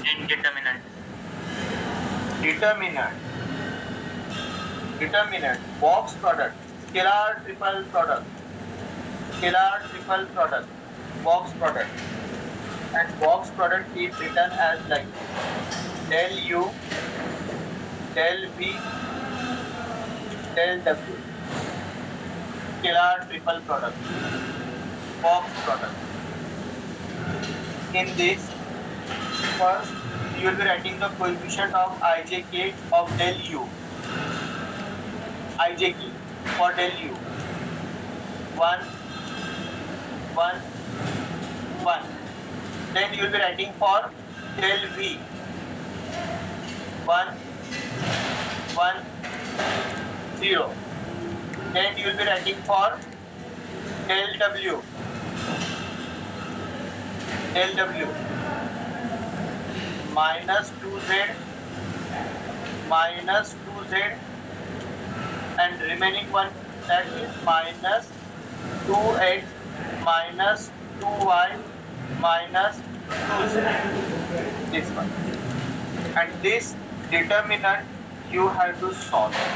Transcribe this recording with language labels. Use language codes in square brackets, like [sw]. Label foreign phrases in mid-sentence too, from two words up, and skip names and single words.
[en] Indeterminate. Determinant. Box product. Scalar triple product. Scalar triple product. Box product. And box product is written as like del U, del V, del W. Scalar triple product. Box product. In this, first you will be writing the coefficient of ijk of del U. Ijk for del U. 1, 1, 1. Then you will be writing for del V. 1, 1, 0. Then you will be writing for del W. Del W. Minus 2z, minus 2z, and remaining one, that is minus 2x minus 2y minus 2z. This one. And this determinant you have to solve.